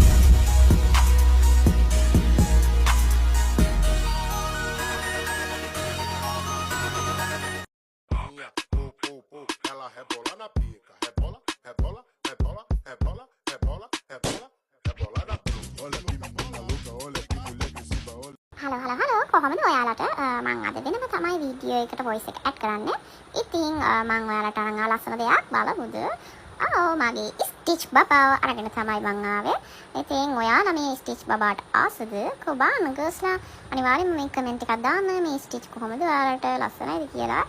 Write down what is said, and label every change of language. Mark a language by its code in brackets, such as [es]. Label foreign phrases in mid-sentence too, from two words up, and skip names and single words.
[pt] Ela rebola na pica. Rebola, rebola, rebola, rebola, rebola, rebola, rebola na pica. Olha que menina louca, olha que mulher agressiva, olha. [si] හලෝ කොහොමද ඔයාලට මම අද දිනම තමයි වීඩියෝ එකට වොයිස් එක ඇඩ් කරන්නේ. ඉතින් මම ඔයාලට අරන් ආව ලස්සන දෙයක් බලමුද? මගේ ස්ටිච් බබාව අරගෙන තමයි මං ආවේ. ඉතින් ඔයාලා මේ ස්ටිච් බබාට ආසද? කොබාන ගර්ල්ස්ලා අනිවාර්යෙන්ම මේ කමෙන්ට් එකක් දාන්න මේ ස්ටිච් කොහොමද ඔයාලට ලස්සනයිද කියලා.